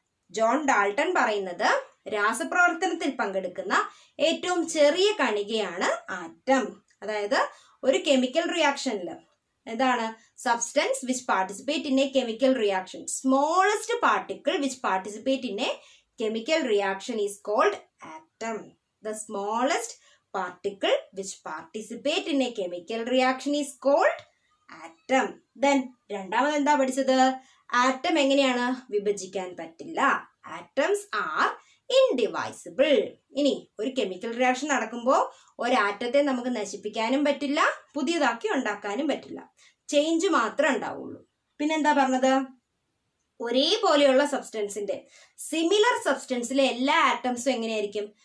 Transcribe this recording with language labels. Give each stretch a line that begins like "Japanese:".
Malayalam: John Dalton പറയുന്നത് രാസപ്രവർത്തനത്തിൽ പങ്കെടുക്കുന്ന ഏറ്റവും ചെറിയ കണികയാണ് ആറ്റം. അതായത് ഒരു കെമിക്കൽ റിയാക്ഷനിൽ എന്താണ്?
English: Substance which participate in a chemical reaction, smallest particle which participate in a chemical reaction is called atom. The smallest particle which participate in a chemical reaction is called atom.
Malayalam: Then രണ്ടാമത് എന്താ പഠിച്ചത്? Atom എങ്ങനെയാണ്? വിഭജിക്കാൻ പറ്റില്ല.
English: Atoms are indivisible.
Malayalam: ഇനി ഒരു chemical reaction നടക്കുമ്പോൾ ഒരാറ്റത്തെ നമുക്ക് നശിപ്പിക്കാനും പറ്റില്ല, പുതിയതാക്കി ഉണ്ടാക്കാനും പറ്റില്ല. ചേഞ്ച് മാത്രമേ ഉണ്ടാവുള്ളൂ. പിന്നെന്താ പറഞ്ഞത്? ഒരേപോലെയുള്ള സബ്സ്റ്റൻസിന്റെ, സിമിലർ സബ്സ്റ്റൻസിലെ എല്ലാ ആറ്റംസും എങ്ങനെയായിരിക്കും?